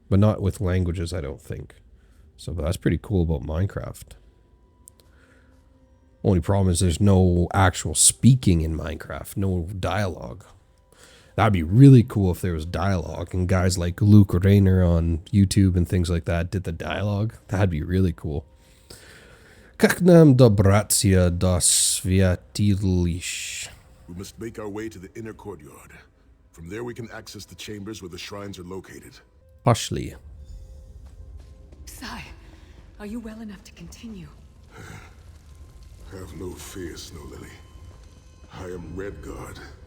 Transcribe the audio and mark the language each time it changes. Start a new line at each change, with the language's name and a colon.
English: But not with languages, I don't think. So that's pretty cool about Minecraft. Only problem is there's no actual speaking in Minecraft, no dialogue. That'd be really cool if there was dialogue and guys like Luke Rayner on YouTube and things like that did the dialogue. That'd be really cool.
Russian: Как нам добраться до святилищ?
English: We must make our way to the inner courtyard. From there we can access the chambers where the shrines are located.
Russian: Пошли.
English: Sai, are you well enough to continue? Have no fear, Snow Lily. I am Red Guard.